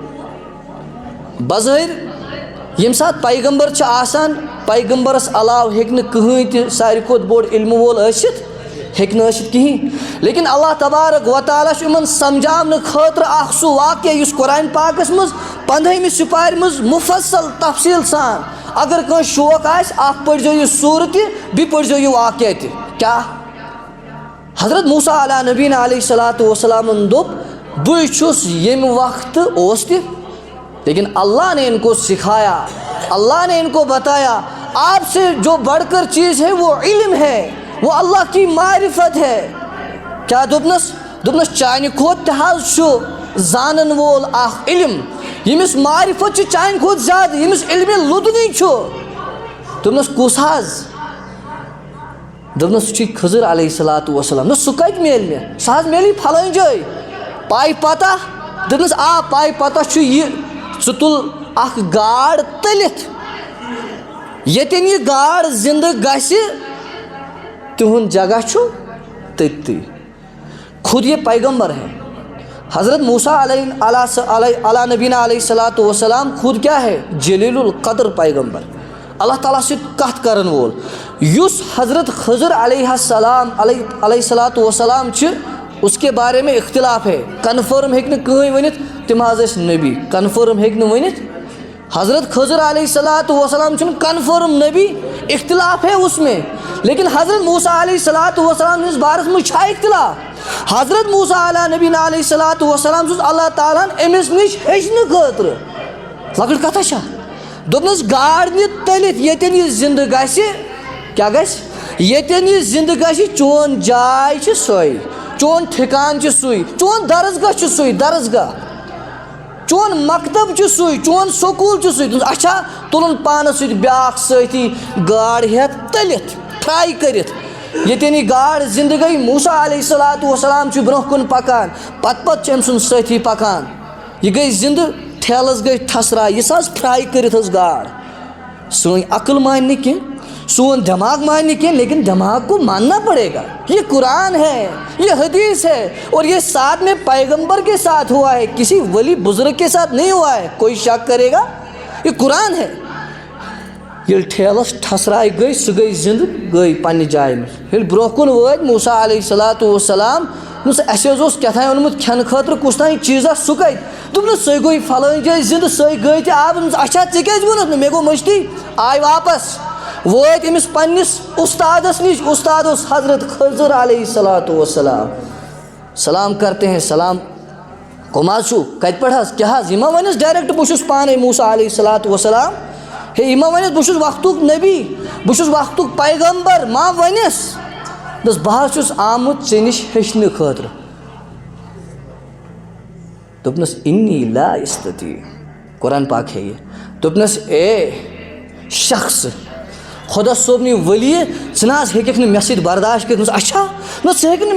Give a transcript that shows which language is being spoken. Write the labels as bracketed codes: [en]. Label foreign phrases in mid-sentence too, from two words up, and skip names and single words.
[ks] بظٲہر ییٚمہِ ساتہٕ پیغمبر چھِ آسان پیغمبرس علاوٕ ہیٚکہِ نہٕ کٕہٕنۍ تہِ ساروی کھۄتہٕ بوٚڑ علمہٕ وول ٲسِتھ ہیٚکہِ نہٕ ٲسِتھ کِہیٖنۍ لیکن اللہ تبارک و تعالیٰ چھُ یِمن سمجھاونہٕ خٲطرٕ اکھ سُہ واقعہ یُس قرآن پاکس منٛز 15ہمہِ سپارِ منٛز مُفصل تفصیٖل سان اگر کٲنٛسہِ شوق آسہِ اکھ پٔرۍزیو یہِ سوٗرٕ تہِ بیٚیہِ پٔرۍزیو یہِ واقعہ تہِ کیٛاہ حضرت موسیٰ علیٰ نبینا علیہ الصلاۃ وسلامن دوٚپ بٕے چھُس ییٚمہِ وقتہٕ اوس تہِ [ur] لیکن اللہ نے ان کو سکھایا اللہ نے ان کو بتایا آپ سے جو بڑھ کر چیز ہے وہ علم ہے وہ اللہ کی معرفت ہے [ks] کیا دوٚپنس چانہِ کھۄتہٕ تہِ حظ چھُ زانن وول اکھ علم ییٚمِس معرفت چھِ چانہِ کھۄتہٕ زیادٕ ییٚمِس علمِ لُدنٕے چھُ دوٚپنس کُس حظ دوٚپنس سُہ چھُے خضر علیہ الصلاۃ وسلام دوٚپنس سُہ کتہِ میلہِ مےٚ سُہ حظ میلی پھلٲنۍ جایہِ پاے پتہ دوٚپنس آ پاے پتہ چھُ یہِ ژٕ تُل اکھ گاڈ تٔلِتھ ییٚتٮ۪ن یہِ گاڈ زندٕ گژھِ تِہُنٛد جگہ چھُ تٔتھی [ur] خود یہ پیغمبر ہے حضرت موسیٰ علیہ نبینا علیہ الصلاۃ وسلام خود کیا ہے جلیل القدر پیغمبر اللہ تعالیٰ [ks] سۭتۍ کتھ کرن وول یُس [ur] حضرت خضر علیہ السلام علیہ [ks] الصلاۃ وسلام چھِ [ur] اس کے بارے میں اختلاف ہے [ks] کنفرم ہیٚکہِ نہٕ کٕہٕنۍ ؤنِتھ تِم حظ ٲسۍ نبی کنفرم ہیٚکہِ نہٕ ؤنِتھ حضرت خضر علیہ الصلاۃ وسلام چھُنہٕ کنفرم نبی [ur] اختلاف ہے اس میں [ks] لیکن حضرت موسیٰ علیہ الصلاۃ وسلام سٕنٛدِس بارس منٛز چھا اختلاف حضرت موسیٰ علیٰ نبینا علیہ الصلاۃ وسلام سوٗز اللہ تعالیٰ ہن أمِس نِش ہیٚچھنہٕ خٲطرٕ لۄکٕٹ کتھا چھا دوٚپنس گاڈ نہِ تٔلِتھ ییٚتٮ۪ن یہِ زندٕ گژھِ کیٛاہ گژھِ ییٚتٮ۪ن یہِ زندٕ گژھِ چون جاے چھِ سۄے چون ٹھِکان چھُ سُے چون درسگاہ چھُ سُے درسگاہ چون مکتب چھُ سُے چون سکوٗل چھُ سُے دوٚپنس اچھا تُلُن پانس سۭتۍ بیٛاکھ سٲتھی گاڈ ہٮ۪تھ تٔلِتھ فرٛاے کٔرِتھ ییٚتٮ۪ن یہِ گاڈ زندٕ گٔے موسیٰ علیہ الصلاۃ وسلام چھُ برونٛہہ کُن پکان پتہٕ چھُ أمۍ سُنٛد سٲتھی پکان یہِ گٔے زندٕ ٹھیلس گٔے ٹھسراے یہِ حظ فرٛاے کٔرِتھ حظ گاڈ سٲنۍ عقل مانہِ نہٕ کینٛہہ سون دماغ مانہِ نہٕ کینٛہہ [ur] لیکن دماغ کو ماننا پڑے گا یہ قرآن ہے یہ حدیث ہے اور یہ ساتھ میں پیغمبر کے ساتھ ہوا ہے کسی ولی بزرگ کے ساتھ نہیں ہوا ہے کوئی شک کرے گا یہ قرآن ہے [ks] ییٚلہِ ٹھیلس ٹھسراے گٔے سُہ گٔے زندٕ گٔے پننہِ جایہِ منٛز ییٚلہِ برونٛہہ کُن وٲتۍ موسیٰ علیہ الصلاۃ وسلام دوٚپنس اَسہِ حظ اوس کیٛاہ تام اوٚنمُت کھٮ۪نہٕ خٲطرٕ کُس تام چیٖزا سُہ کتہِ دوٚپنس سۄے گٔے فلٲنۍ جایہِ زندٕ سۄے گٔے تہِ آب دوٚپنس اچھا ژےٚ کیٛازِ ووٚنُتھ نہٕ مےٚ گوٚو مٔشتٕے آے واپس وٲتۍ أمِس پننِس اُستادس نِش اُستاد اوس حضرت خضر علیہ الصلاۃ وسلام [ur] سلام کرتے ہیں [ks] سلام کٕم حظ چھُو کتہِ پٮ۪ٹھ حظ کیٛاہ حظ یہِ ما ونٮ۪س ڈایریکٹ بہٕ چھُس پانے موسیٰ علیہ الصلاۃ وسلام ہے یہِ ما ونٮ۪س بہٕ چھُس وقتُک نبی بہٕ چھُس وقتُک پیغمبر ما ونٮ۪س دوٚپنس بہٕ حظ چھُس آمُت ژےٚ نِش ہیٚچھنہٕ خٲطرٕ دوٚپنس [ar] انی لا استطیع [ur] قرآن پاک ہے یہ [ks] دوٚپنس اے شخص خۄدا صٲبنہِ ولی ژٕ نہ حظ ہیٚککھ نہٕ مےٚ سۭتۍ برداشت کٔرِتھ دوٚپنس اچھا نہ ژٕ ہیٚککھ نہٕ